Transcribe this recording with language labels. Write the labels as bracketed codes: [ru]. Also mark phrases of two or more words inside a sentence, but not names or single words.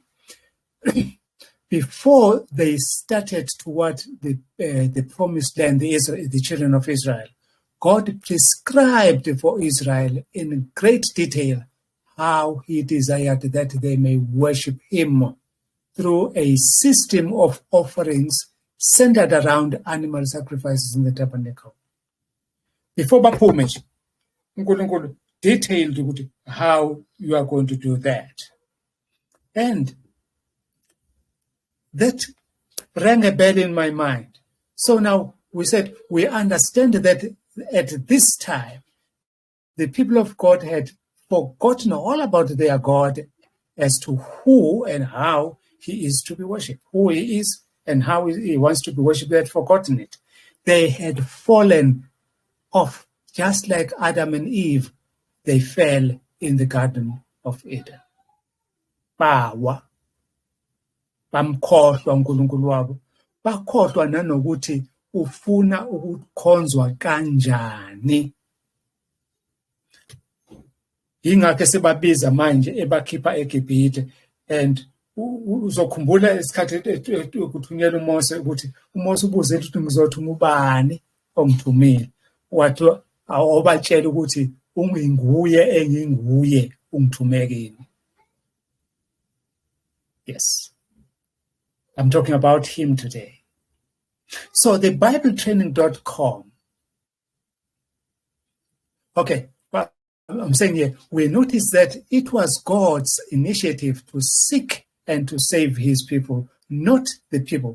[en] before they started toward the promised land, the children of Israel, God prescribed for Israel in great detail how he desired that they may worship him through a system of offerings centered around animal sacrifices in the tabernacle. Before [zu] baphume nje, [en] uNkulunkulu detailed how you are going to do that. And that rang a bell in my mind. So now we said, we understand that at this time, the people of God had forgotten all about their God as to who and how he is to be worshipped, who he is and how he wants to be worshipped. They had forgotten it. They had fallen off, just like Adam and Eve. They fell in the Garden of Eden. [zu] Bawa. Bamkhohlwa uNkulunkulu wabo, bakhohlwa nanokuthi ufuna ukukhonzwa kanjani. Yingakho sebabiza manje ebakhipha eGibhithe. And uzokhumbula isikhathi ukuthunyelwa uMose ukuthi uMose ubuze ukuthi ngizothuma ubani ongithumile. Wathi awubatshela ukuthi unginguye enginguye ungithume kini. [en] Yes. I'm talking about him today. So the BibleTraining.com. Okay, but I'm saying here, we notice that it was God's initiative to seek and to save his people, not the people.